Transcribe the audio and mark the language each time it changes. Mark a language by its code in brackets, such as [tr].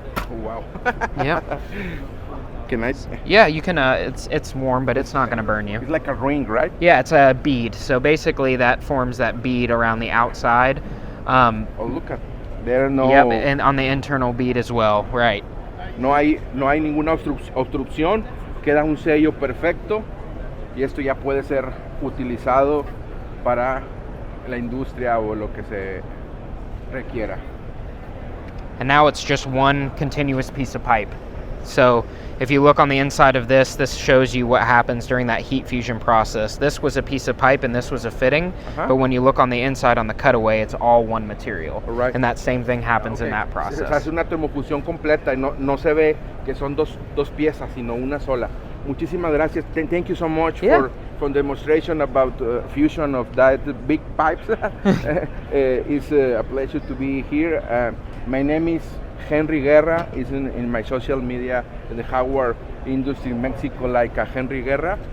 [en] Oh, wow. Yeah. Can I? Yeah, you can. It's warm, but it's not going to burn you. It's like a ring, right? Yeah, it's a bead. So basically, that forms that bead around the outside. Oh, look at there. No. Yep, and on the internal bead as well. Right. [es] No hay ninguna obstrucción, queda un sello perfecto y esto ya puede ser utilizado para la industria o lo que se requiera. [en] And now it's just one continuous piece of pipe. So if you look on the inside of this shows you what happens during that heat fusion process. This was a piece of pipe and this was a fitting, but when you look on the inside on the cutaway, it's all one material. Alright. And that same thing happens in that [es] Se [en] process. [es] hace una termofusión completa y no se ve que son dos piezas, sino una sola. Muchísimas gracias. [en] Thank you so much Yeah. for demonstration about fusion of that big pipes. It's a pleasure to be here. My name is Henry Guerra. Is in my social media in the hardware industry in Mexico, like Henry Guerra.